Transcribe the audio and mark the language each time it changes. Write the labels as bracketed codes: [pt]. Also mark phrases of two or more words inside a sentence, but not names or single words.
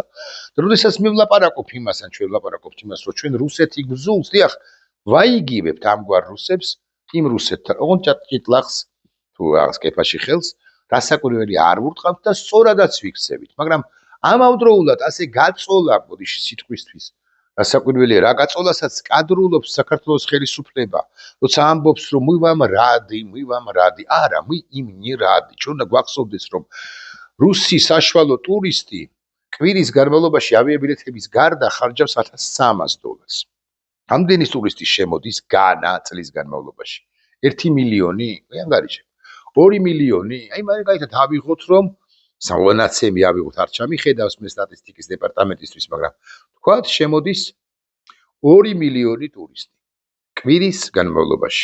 [ka] და როდესაც მე ვლაპარაკობ იმას, ან ჩვენ ვლაპარაკობთ იმას, რომ ჩვენ რუსეთი გზულს, დიახ, ვაიგივებთ ამგვარ რუსებს, იმ რუსეთთან, ოღონდ ჭიტლახს თუ რაღაც კეფაში ხელს, რასაკვირველი არ ვურტყავთ და სწორადაც ვიქცევით. მაგრამ ამავდროულად ასე გაწოლა, ბოდიში სიტყვისთვის რასაკვირველია, რა გაწოლასაც კადრულობს საქართველოს ხელისუფლება, როცა ამბობს რომ [ru] мы вам рады, [ka] არა, [ru] мы им не рады. [ka] ჩვენ უნდა გვახსოვდეს რომ რუსი საშუალო ტურისტი კვირის განმავლობაში ავიაბილეთების გარდა ხარჯავს $1,300. ამდენი ტურისტი შემოდის განა წლის განმავლობაში. 1 მილიონი, ანგარიშე. 2 მილიონი, აი მაგალითად ავიღოთ რომ სამონაცემი ავიღოთ, არ ჩამიხედავს მე სტატისტიკის დეპარტამენტისთვის, მაგრამ თქვათ შემოდის 2 მილიონი ტურისტი კვირის განმავლობაში.